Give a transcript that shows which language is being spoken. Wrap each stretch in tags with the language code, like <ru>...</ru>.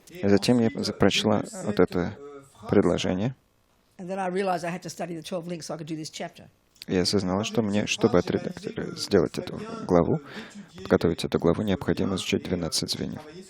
<ru>И затем я прочла вот это предложение,</ru> <en>and then I realized I had to study the 12 links so I could do this chapter.</en> <ru>и я осознала, что мне, чтобы сделать эту главу, подготовить эту главу, необходимо изучить 12 звеньев.</ru>